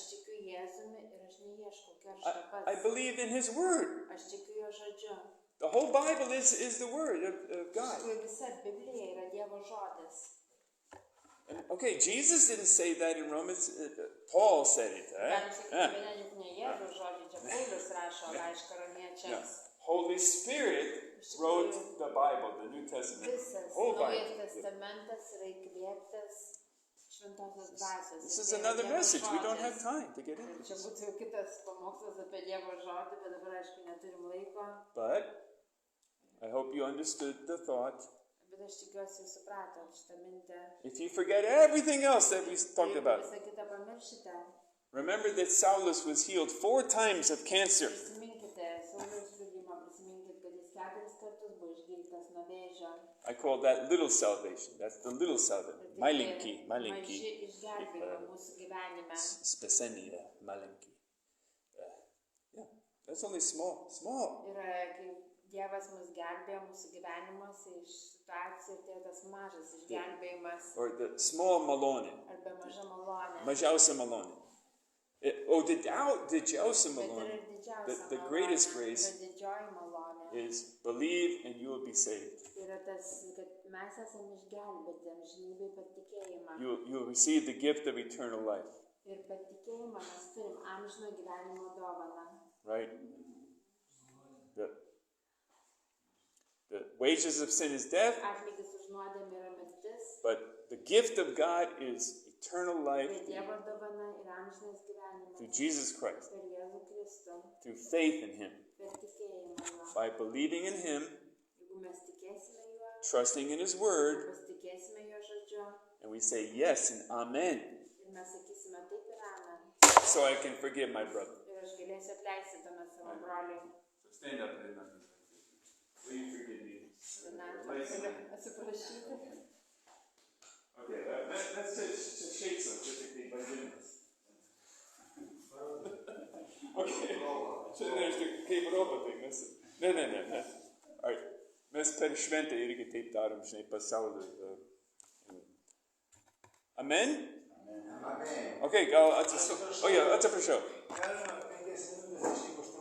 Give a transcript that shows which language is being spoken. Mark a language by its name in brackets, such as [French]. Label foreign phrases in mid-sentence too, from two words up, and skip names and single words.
[English] I believe in His word. The whole Bible is the word of God. Okay, Jesus didn't say that in Romans. Paul said it. [Lithuanian] Galim sakyti, [English] Yeah. [Lithuanian] viena juk ne Jėzaus žodžiai, čia Paulius rašo laišką [English] Yeah. [Lithuanian] romiečiams. [English] Holy Spirit wrote the Bible, the New Testament. [Lithuanian] Visas [English] Whole [Lithuanian] Naujas [English] Bible. [Lithuanian] testamentas yra įkvėptas Šventosios dvasios. [English] This is [Lithuanian] Tai yra [English] another [Lithuanian] Dievo [English] message. We don't have [Lithuanian] žodis. [English] time to get into [Lithuanian] Ir čia [English] this. [Lithuanian] būtų jau kitas pamokslas apie Dievo žodį, bet dabar aišku neturim laiko. [English] But I hope you understood the thought. [Lithuanian] Bet aš tikiuosi jūs supratot šitą mintį. [English] If you forget everything else that we talked [Lithuanian] Jeigu [English] about, [Lithuanian] visą kitą pamiršite, [English] remember that Saulus was healed 4 times of cancer. [Lithuanian] prisiminkite Sauliaus liudijimą, prisiminkit, kad jis 4 kartus buvo išgydytas nuo vėžio. [English] I call that little salvation. That's the little salvation. [Lithuanian] Ir tai [Russian] Malinki, [Lithuanian] maži [Russian] malinki. [Lithuanian] išgelbėjimai mūsų gyvenime. [Russian] Spesenia, malinki. [English] Yeah, that's only small. Small. [Lithuanian] Ir kai Dievas mus gelbėjo mūsų gyvenimuose iš situacijų, tai tas mažas išgelbėjimas [English] Or the small malone. [Lithuanian] arba maža malonė. Mažiausia malone. [English] Oh, the [Lithuanian] didžiausia Bet yra malone. ir didžiausia [English] The [Lithuanian] malonė, [English] greatest grace [Lithuanian] yra didžioji malonė. [English] is believe and you will be saved. [Lithuanian] Yra tas, kad mes esame išgelbėti amžinybėj per tikėjimą. [English] You'll receive the gift of eternal life. [Lithuanian] Ir per tikėjimą mes turim amžino gyvenimo dovaną. [English] Right? The wages of sin is death, [Lithuanian] Atlygis už nuodėmę yra mirtis, [English] but the gift of God is eternal life [Lithuanian] bet Dievo dovana yra amžinas gyvenimas. [English] through Jesus Christ, [Lithuanian] Per Jėzų Kristų, [English] through faith in Him, [Lithuanian] per tikėjimą juo. [English] by believing in Him, [Lithuanian] Jeigu mes tikėsime juo, [English] trusting in His Word, [Lithuanian] pasitikėsime jo žodžiu [English] and we say yes and amen, [Lithuanian] ir mes sakysime taip ir amen. [English] so I can forgive my brother. [Lithuanian] Ir aš galėsiu atleisti tuomet savo broliui. [English] So stand up and will you forgive me? [Lithuanian] Atsiprašyti. [English] Okay, that's to shake some typically by doing this. Okay, so there's the [Lithuanian] kaip robo tai mes. Ne. Alright, mes per šventę irgi taip darom, žinai, pasauliu. [English] Amen? Amen. [Lithuanian] Okay, gal atsiprašau. O, yeah, atsiprašau. Galima 5 minutės